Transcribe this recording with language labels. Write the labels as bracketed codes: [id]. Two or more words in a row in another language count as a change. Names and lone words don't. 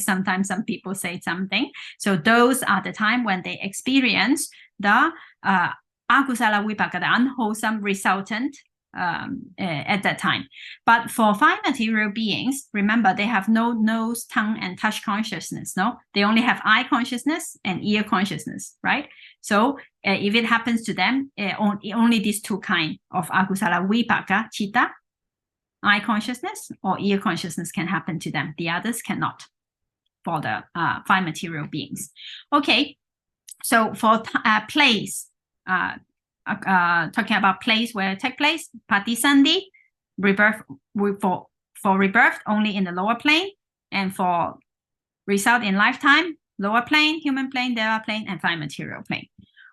[en] Sometimes some people say something. So those are the time when they experience the [pi] akusala vipaka, [en] the unwholesome resultant at that time. But for fine material beings, remember, they have no nose, tongue, and touch consciousness, no? They only have eye consciousness and ear consciousness, right? So if it happens to them, only these 2 kinds of [pi] akusala vipaka chitta, [en] eye consciousness or ear consciousness, can happen to them. The others cannot for the fine material beings. Okay, so for place, talking about place where it takes place, patisandhi, rebirth, for rebirth only in the lower plane, and for result in lifetime, lower plane, human plane, deva plane, and fine material plane.